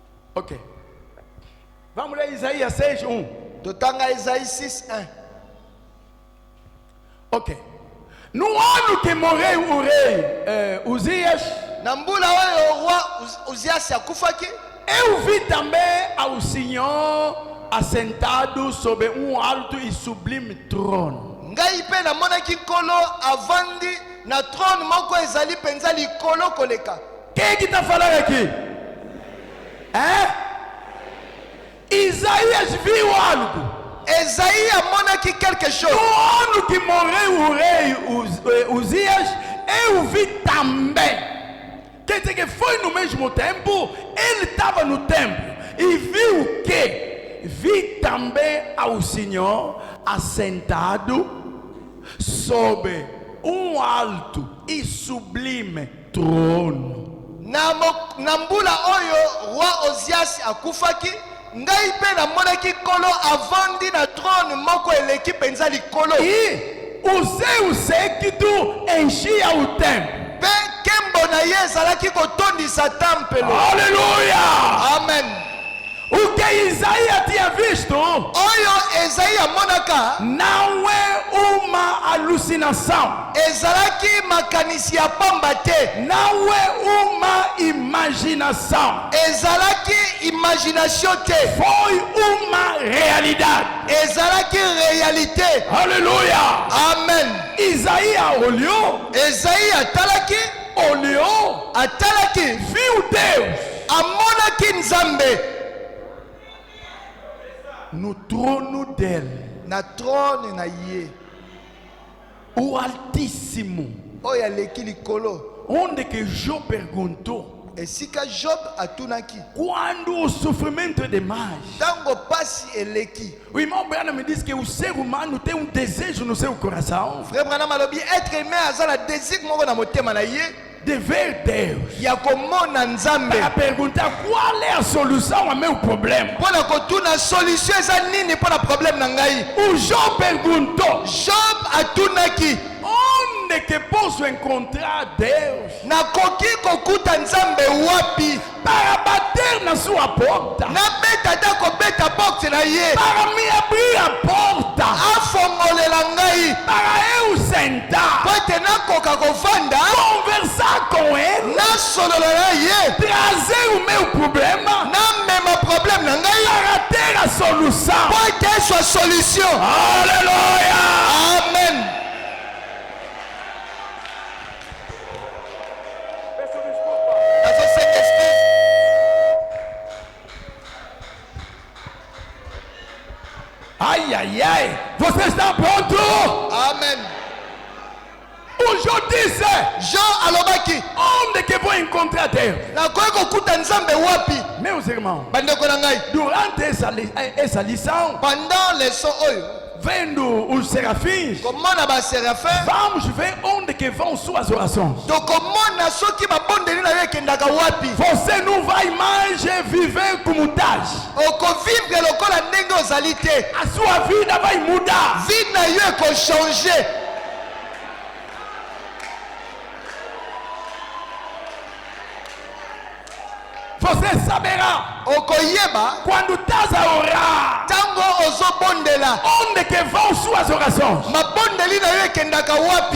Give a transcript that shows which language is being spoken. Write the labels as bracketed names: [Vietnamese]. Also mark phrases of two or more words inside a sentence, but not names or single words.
[Portuguese] Ok. Vamos ler Isaías 6, 1. [Lingala] Totanga Isaïe 6, 1. [Portuguese] Ok. No ano que morreu o rei Uzias, [Lingala] Na mbula oyo roi Uzias akufaki, [Portuguese] eu vi também ao Senhor assentado sobre alto e sublime trono. [Lingala] ngai pe namonaki nkolo avandi na trône moko ezali penza likolo koleka. [Portuguese] Quem que está falando aqui? Isaías viu algo. [Lingala] Esaïe amonaki [French] quelque chose. [Portuguese] No ano que morreu o rei Uzias, eu vi também. Quer dizer que foi no mesmo tempo, ele estava no templo e viu o quê? Vi também ao Senhor assentado sobre alto e sublime trono. [Lingala] Na mbula oyo roi Ozias akufaki, ngai pe namonaki nkolo avandi na trône moko eleki penza likolo. [Portuguese] E o seu séquito enchia o templo. [Lingala] Pe kembo na ye ezalaki kotondisa tempelo. [Portuguese] Aleluia! Amen. O que Isaías tinha visto [Lingala] Oyo Esaïe amonaka [Portuguese] não é uma alucinação, [Lingala] ezalaki makanisi ya pamba te, [Portuguese] não é uma imaginação, [Lingala] ezalaki imagination te, [Portuguese] foi uma realidade. [Lingala] ezalaki réalité. [Portuguese] Aleluia! Amen. Isaías olhou, [Lingala] Esaïe atalaki, [Portuguese] viu Deus [Lingala] amonaki Nzambe [Portuguese] no trono dele, [Lingala] na trône na ye [Portuguese] o Altíssimo. [Lingala] oyo aleki likolo. [Portuguese] Onde que Job perguntou, [Lingala] Esika Job atunaki, [Portuguese] quando o sofrimento é demais, [Lingala] tango pasi eleki. [Portuguese] o irmão Branham me disse que o ser humano tem um desejo no seu coração [Lingala] Frère Branham alobi [French] être humain [Lingala] aza na désir moko na motema na ye [Portuguese] de ver Deus, [Lingala] ya komona Nzambe, [Portuguese] para perguntar qual é a solução ao meu problema. [Lingala] mpona kotuna solution eza nini mpona problème na ngai. [Portuguese] O Job perguntou, [Lingala] Job atunaki, [Portuguese] onde que posso encontrar Deus [Lingala] nakoki kokuta Nzambe wapi? [Portuguese] para bater na sua porta, [Lingala] Nabeta ta kobeta porte na ye, [Portuguese] para me abrir a porta, [Lingala] afongolela ngai [Portuguese] para eu sentar, [Lingala] po ete nakoka kovanda [Portuguese] conversar com ele, [Lingala] nasolola na ye, [Portuguese] trazer o meu problema [Lingala] namema problème na ngai [Portuguese] para ter a solução. [Lingala] po ete ezwa solution. [Portuguese] Aleluia! Amen. Ai, ai, ai, você está pronto? Amen. O Job disse, [Lingala] Jean alobaki, [Portuguese] onde que vou encontrar Deus? [Lingala] nakoki kokuta Nzambe wapi? [Portuguese] Meus irmãos, [Lingala] Bandeko na ngai, [Portuguese] durante essa lição, [French] pendant leçon [Lingala] oyo [Portuguese] vendo os serafins, [Lingala] komona baséraphin, [Portuguese] vamos ver onde que vão suas orações. [Lingala] tokomona soki babondeli na yo ekendaka wapi. [Portuguese] Você não vai mais viver como estás. [Lingala] Okovivre lokola ndenge ozali te, [Portuguese] A sua vida vai mudar. [Lingala] vie na yo ekochange. [Portuguese] Você saberá [Lingala] Okoyeba [Portuguese] quando estás a orar, [Lingala] tango ozobondela, [Portuguese] onde que vão suas orações. [Lingala] mabondeli na yo ekendaka wapi.